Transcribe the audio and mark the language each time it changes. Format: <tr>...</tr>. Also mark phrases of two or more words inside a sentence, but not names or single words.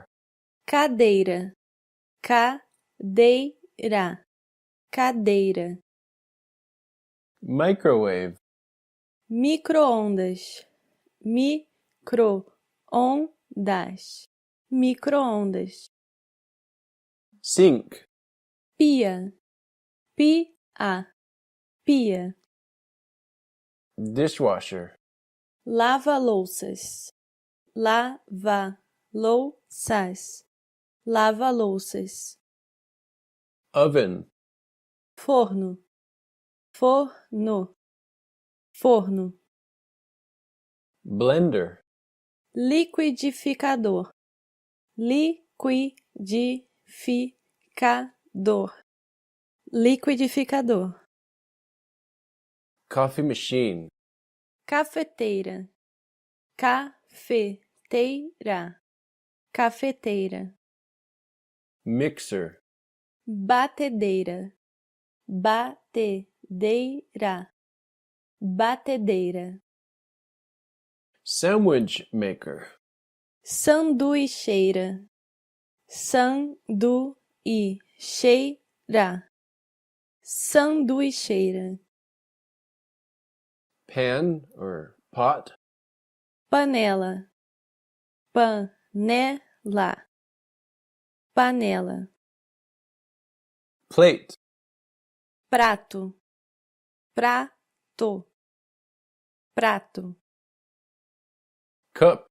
<pt>cadeira, cadeira, cadeira,</pt> <en>Microwave.</en> <pt>micro-ondas, micro-ondas, micro-ondas,</pt> <en>Sink.</en> <pt>pia, pia, pia,</pt> <en>Dishwasher.</en> <pt>lava-louças, lava-louças, lava-louças,</pt> <en>Oven.</en> <pt>forno, forno, forno,</pt> <en>Blender.</en> <pt>liquidificador, liquidificador, liquidificador,</pt> <en>Coffee machine.</en> <pt>cafeteira, cafeteira, cafeteira,</pt> <en>Mixer.</en> <pt>batedeira, batedeira, batedeira,</pt> <en>Sandwich maker.</en> <pt>sanduicheira, sanduicheira, sanduicheira,</pt> <en>Pan or pot.</en> <pt>panela, panela, panela,</pt> <en>Plate.</en> <pt>prato, prato, prato,</pt> <en>Cup.</en>